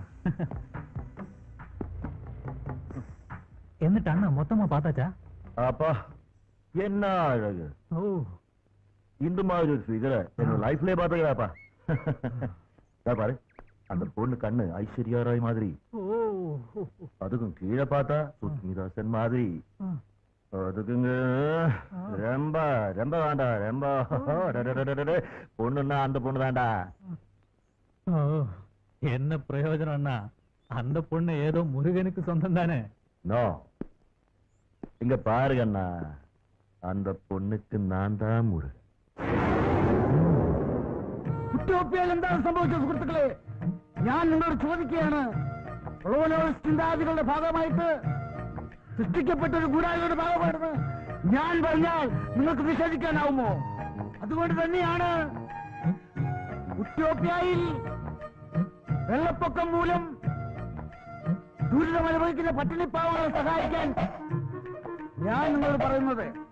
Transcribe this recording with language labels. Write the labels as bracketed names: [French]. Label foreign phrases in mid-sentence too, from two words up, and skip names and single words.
[Tamil] എന്നിട്ട് அண்ணா மொத்தமா பார்த்தாச்சா? அப்பா என்ன அழகு. ஓ இந்த மாதிரி ஒரு ஃபிகரை என்னோட லைஃப்லயே பார்த்ததுடாப்பா. பாரு அந்த பொண்ணு கண்ணு ஐஸ்வர்யா ராய் மாதிரி. அதுக்கும் கீழே பார்த்தா சுஸ்மிதா சென் மாதிரி. அதுக்குங்க ரொம்ப ரொம்ப வேண்டா. ரொம்ப பொண்ணுன்னா அந்த பொண்ணு தாண்டா. என்ன பிரயோஜனம் அண்ணா? அந்த பொண்ணு ஏதோ முருகனுக்கு சொந்தம் தானே? நோ, இங்க பாருங்க அண்ணா, அந்த பொண்ணுக்கு நான் தான் முருகன். [Malayalam] എന്താണ് സംഭവിച്ചത് സുഹൃത്തുക്കളെ? ഞാൻ നിങ്ങളോട് ചോദിക്കുകയാണ്, ചിന്താഗതികളുടെ ഭാഗമായിട്ട് സൃഷ്ടിക്കപ്പെട്ട ഒരു ഗൂഢാലോചനയുടെ ഭാഗമാണെന്ന് ഞാൻ പറഞ്ഞാൽ നിങ്ങൾക്ക് നിഷേധിക്കാനാവുമോ? അതുകൊണ്ട് തന്നെയാണ് ഉത്യോപ്യയിൽ വെള്ളപ്പൊക്കം മൂലം ദുരിതമനുഭവിക്കുന്ന പട്ടിണിപ്പാവങ്ങളെ സഹായിക്കാൻ ഞാൻ നിങ്ങളോട് പറയുന്നത്.